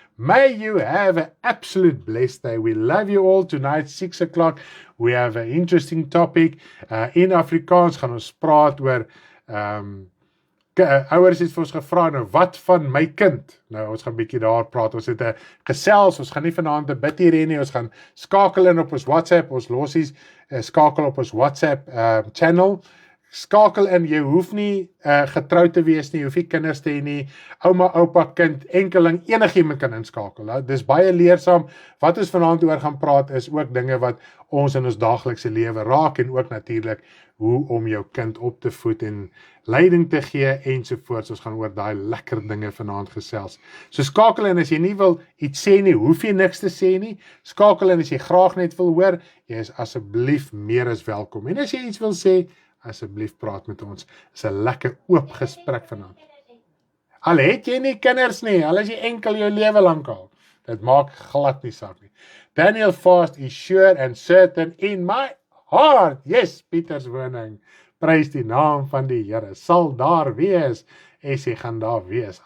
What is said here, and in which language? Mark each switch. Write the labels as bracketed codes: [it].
[en] May you have an absolute blessed day. We love you all. Tonight, 6 o'clock, we have an interesting topic. [af] In Afrikaans gaan ons praat oor ouers het vir ons gevra, nou wat van my kind? Nou ons gaan 'n bietjie daar praat. Ons het 'n gesels, ons gaan nie vanaand 'n bid hier hê nie. Ons gaan skakel in op ons WhatsApp, ons lossies skakel op ons WhatsApp channel. Skakel in, jy hoef nie getroud te wees nie, jy hoef nie kinders te hê nie, ouma, oupa, kind, enkeling, enigiemand kan inskakel. Nou, dis baie leersaam. Wat ons vanaand oor gaan praat is ook dinge wat ons in ons daaglikse lewe raak, en ook natuurlik hoe om jou kind op te voed en leiding te gee ensovoorts. Ons gaan oor daai lekker dinge vanaand gesels. So skakel in as jy nie wil iets sê nie, hoef jy niks te sê nie. Skakel in as jy graag net wil hoor, jy is asseblief meer as welkom. En as jy iets wil sê, asseblief praat met ons. Dit is 'n lekker oop gesprek vanaand. Al het jy nie kinders nie, al is jy enkel jou lewe lank al, dit maak glad nie saak nie. [en] Daniel fast is sure and certain in my heart. Yes, Pieters woning. [af] Prys die naam van die Here. Sal daar wees, en sy gaan daar wees.